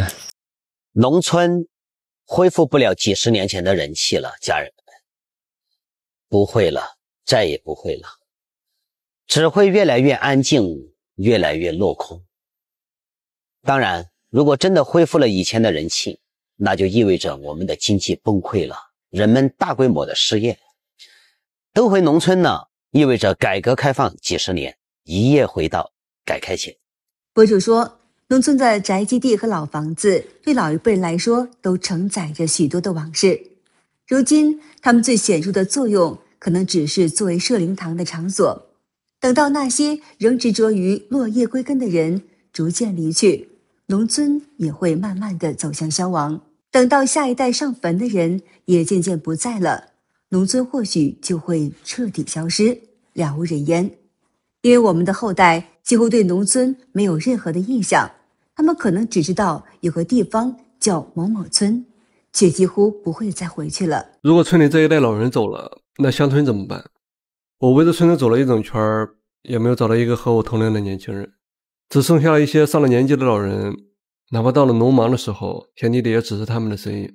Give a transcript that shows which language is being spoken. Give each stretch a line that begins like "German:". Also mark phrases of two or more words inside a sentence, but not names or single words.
Chinese: 農村恢復不了幾十年前的人氣了，家人們，不會了，再也不會了，只會越來越安靜，越來越落空。當然，如果真的恢復了以前的人氣，那就意味着我們的經濟崩潰了，人們大規模的失業。都回農村呢，意味着改革開放幾十年，一夜回到改開前。博主說，農村的宅基地和老房子對老一輩人來說都承載着許多的往事，如今他們最顯著的作用可能只是作為社靈堂的場所。等到那些仍執着於落葉歸根的人逐漸離去，農村也會慢慢地走向消亡。等到下一代上墳的人也漸漸不在了，農村或許就會徹底消失，了無人煙。因為我們的後代幾乎對農村沒有任何的印象，他們可能只知道有個地方叫某某村，卻幾乎不會再回去了。如果村裡這一代老人走了，那鄉村怎麼辦？我圍着村子走了一整圈，也沒有找到一個和我同齡的年輕人，只剩下了一些上了年紀的老人，哪怕到了農忙的時候，田地裡也只是他們的身影。